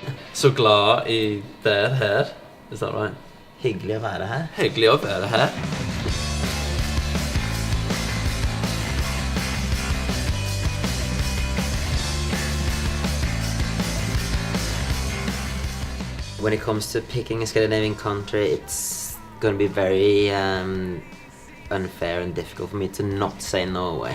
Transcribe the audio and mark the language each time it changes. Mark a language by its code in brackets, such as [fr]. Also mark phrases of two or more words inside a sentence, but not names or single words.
[no] Så glad I være her. [en] Is that right? [no] Hyggelig å være her. Hyggelig å være her. [en] When it comes to picking a Scandinavian country, it's going to be very unfair and difficult for me to not say Norway.